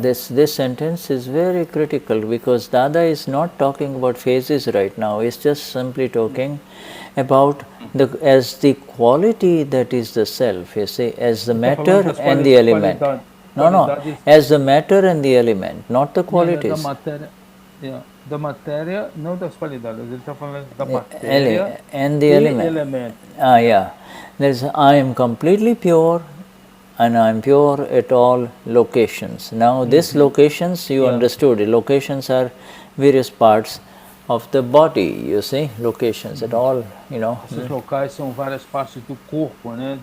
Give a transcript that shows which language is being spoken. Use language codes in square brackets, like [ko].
[en] This sentence is very critical, because Dada is not talking about phases right now. He's just simply talking about as the quality that is the self, you see, as the matter and the element. As the matter and the element, not the qualities. [pt] Da matéria, não das qualidades. Ele está falando da matéria [en] and the element. I am completely pure, and I am pure at all locations. Now, these locations, you understood, locations are various parts of the body, you see, locations at all, [pt] Esses locais são várias partes do corpo, né?